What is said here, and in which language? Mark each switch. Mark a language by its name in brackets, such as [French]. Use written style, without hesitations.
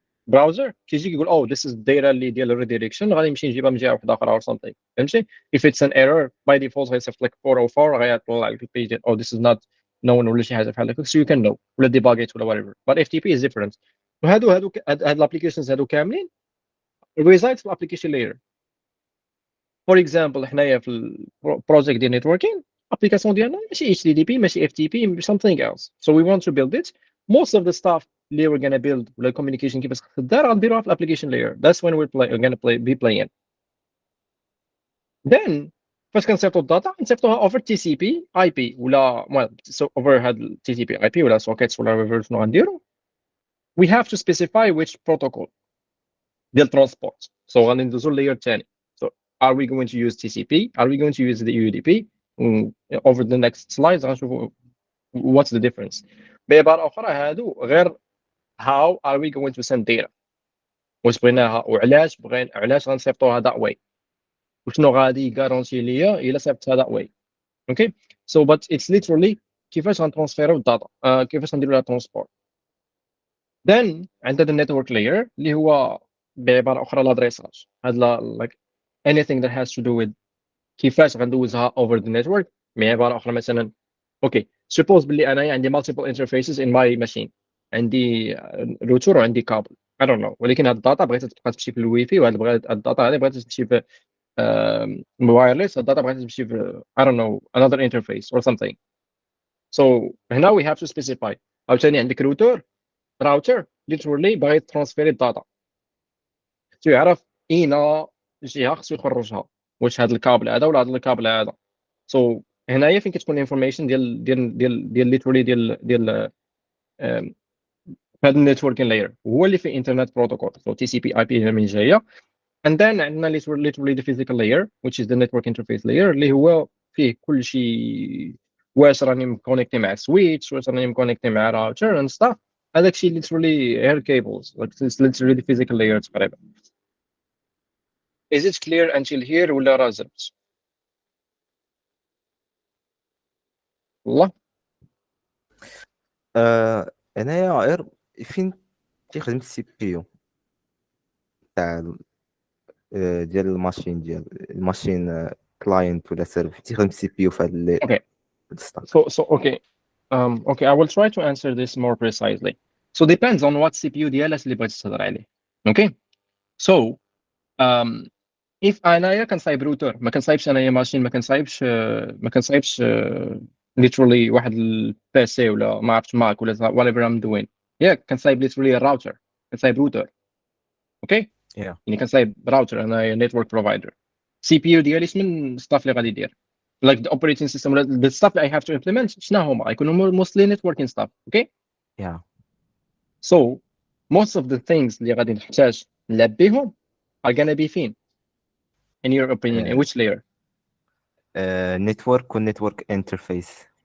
[Arabic] براوزر كيجي كيقول او [English] this is [Arabic] الدايره اللي ديال الريديريكشن، غادي نمشي نجيبها من جهه واحده اخرى اور something، فهمتي؟ [English] if it's an error by default [Arabic] غيصيفط لك 404 غيطلع لك البيج ديال oh this is not known ولا شي حاجه بحال هكا [English] so you can know [Arabic] ولا [English] debug it [Arabic] ولا whatever. [English] but FTP is different. [Arabic] وهادو هاد الابليكيشنز هادو كاملين reside في الابليكيشن لاير. فور اكزامبل حنايا في البروجيكت ديال نيتوركين الابليكاسيون ديالنا ماشي HTTP ماشي FTP something else, [English] so we want to build it. most of the stuff [Arabic] اللي [English] we're gonna build ولا communication [Arabic] كيفاش تدار غنديروها في الابليكيشن لاير. [English] that's when we're gonna be playing. [Arabic] then فاش كنصيفطوا الداتا نصيفطوها [English] over TCP IP [Arabic] ولا [English] so over [Arabic] هاد TCP IP ولا sockets ولا شنو غنديروا. [English] we have to specify which protocol ديال transport. [Arabic] so غادي ندوزو اللاير الثاني. [English] so are we going to use TCP, are we going to use the UDP? over the next slides [Arabic] غنشوفوا [English] what's the difference. [Arabic] بعبارة أخرى هادو غير how are we going to send data. واش بغيناها وعلاش غنصيفطوها [English] that way [Arabic] وشنو غادي يغارونتي ليا الا صيفطتها that way. [English] okay so but it's literally [Arabic] كيفاش غنترانسفيرو الداتا كيفاش غنديرو لها ترانسبورت. then عندنا النيتورك لاير اللي هو بعبارة أخرى الادريساج. [English] هاد like anything that has to do with كيفاش غندوزها over the network. [Arabic] بعبارة أخرى مثلا [English] okay suppose [Arabic] بلي أنايا عندي [English] multiple interfaces in my machine, [Arabic] عندي روتور وعندي كابل [English] I don't know, [Arabic] ولكن هاد الداتا بغيت تبقى تمشي في الواي فاي وهاد الداتا هادي بغيت تمشي في وايرلس. الداتا بغيت تمشي في [English] I don't know another interface or something. so هنا we have to specify. [Arabic] عاوتاني عندك راوتر literally باغي ترانسفيري الداتا تو يعرف اين جهه خصو يخرجها واش هاد الكابل هذا ولا هاد الكابل هذا. so هنايا فين كتكون انفورميشن ديال literally ديال هاد النيتوركين لاير هو اللي فيه انترنت بروتوكول [English] so TCP IP [Arabic] هنا من جايه. [English] and then عندنا literally the physical layer which is the network interface layer [Arabic] اللي هو فيه كل شيء. واش راني مكونيكتي مع سويتش واش راني مكونيكتي مع راوتر [English] and stuff. [Arabic] هذاك الشيء [English] literally air cables like it's literally the physical layer تقريبا. is it clear until here [Arabic] ولا راه زبط؟ والله هنايا غير فين تيخدم السي بي يو تاع ديال الماشين كلاينت ولا سيرفر تيخدم السي بي يو في هاد [English] okay [Arabic] الستاك. [English] so okay I will try to answer this more precisely. so depends on what CPU [Arabic] ديالك اللي بغيتي تهضر عليه. okay so if انايا كنصايب روتر ما كنصايبش انايا ماشين ما كنصايبش literally واحد البيسي ولا ما عرفتش ماك ولا whatever [English] I'm doing. [Arabic] كنصايب literally الراوتر كنصايب روتر. اوكي يعني كنصايب راوتر انايا نيتورك بروفايدر. سي بي يو ديالي من ستاف اللي غادي يدير [English] like the operating system ولا the stuff that I have to implement شنو هما يكونوا mostly networking stuff. okay so most of the things [Arabic] اللي غادي نحتاج نلعب بهم [English] are gonna be فين in your opinion in which layer؟ [Arabic] نتورك والنتورك انترفيس.